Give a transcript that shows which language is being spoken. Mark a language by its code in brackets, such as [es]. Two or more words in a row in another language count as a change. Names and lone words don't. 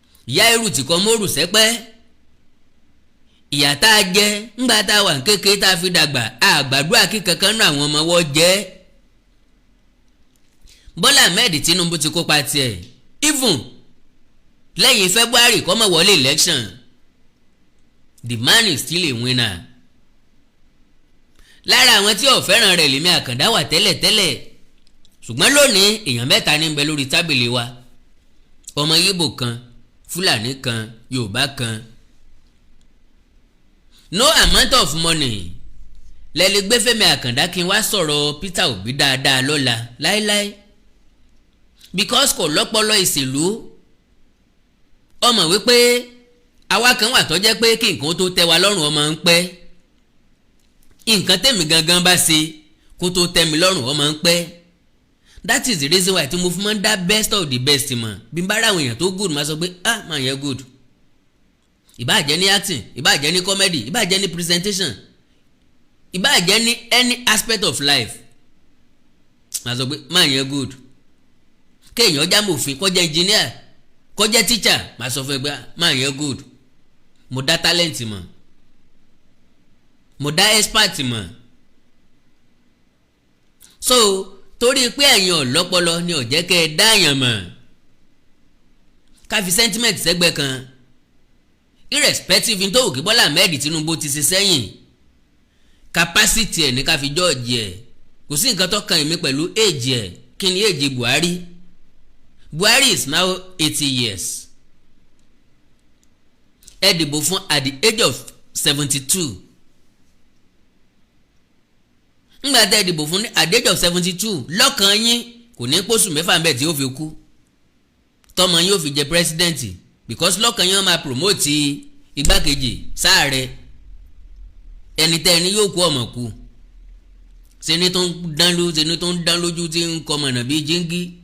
[yo] Ìyá irú tí kò mórù sẹ́pẹ́. Ìyà tá a jẹ ńgbà tá a wà ní kékeré tá a fi dàgbà, a gbàdúrà kí kankan nú àwọn ọmọ wọ́n jẹ. Bọ́lá Ahmed Tinubu ti kópa tiẹ̀. [en] Even [yo] lẹ́yìn February kó má wọlé [en] election, the man is still a winner. [yo] Lára àwọn tí ò fẹ́ràn rẹ̀ lèmi Àkàndá wà tẹ́lẹ̀tẹ́lẹ̀. Ṣùgbọ́n lónìí, èèyàn mẹ́ta ní ń bẹ lórí tábìlì wa. Ọmọ Yíbò kan, Fúlàní kan, Yorùbá kan. [en] No amount of money [yo] lẹ lè gbé Fẹ́mi Àkàndá kí n wá sọ̀rọ̀ Peter Obi dáadáa lọ́la láéláé. Because kò lọ́pọlọ ìṣèlú. Ó mọ̀ wípé àwa kan wà tó jẹ́ pé kí nǹkan tó tẹ́ wa lọ́rùn ó máa ń pẹ́. Nǹkan tèmi gangan bá ṣe kó tó tẹ́ mi lọ́rùn ó máa ń pẹ́. That is the reason why tí mo fi máa ń dá [en] best of the best [yo] mọ̀. Bí n bá ráwọn èèyàn tó good, màá sọ pé, "Ah, man yẹn good." Ìbá jẹ́ ní acting, ìbá jẹ́ ní comedy, ìbá jẹ́ ní presentation, ìbá jẹ́ ní [en] any aspect of life. [yo] Màá sọ pé, "Man yẹn good." Kéèyàn já mòfin, kó jẹ́ engineer, kó jẹ́ teacher, màá sọ fún ẹ pé, "Ah, man yẹn good." Mo dá talent mọ̀. Mo dá expert mọ̀. So, torí pé ẹ̀yin ò lọ́pọlọ ni ò jẹ́ kẹ́ ẹ dá èèyàn mọ̀. Ká fi sentiment sẹ́gbẹ́ kan. Irrespective n tó wù kí Bọ́lá Ahmed Tinubu ti ṣe sẹ́yìn, capacity ẹ̀ ní ká fi judge ẹ̀. Kò sí nǹkan tó kan èmi pẹ̀lú age ẹ̀. Kí ni age Buhari? [en] Buhari is now eighty years. [yo] Ẹ dìbò fún [en] at the age of seventy-two. [yo] Ńgbà tẹ́ ẹ dìbò fún ní [en] at the age of seventy-two, [yo] lọ́kàn yín kò ní pósù mẹ́fà ńbẹ̀ tí ó fi kú. Tọ́mọ yín ó fi jẹ president, because lọ́kàn yín ó máa promote igbákejì sáàrẹ. Ẹni tẹ́ ẹ ní yóò kú ọmọ kú. Ṣé ni tó ń dán ló-, ṣé ni tó ń dán lójú tí ń kọ mọ̀nà bíi jíngí?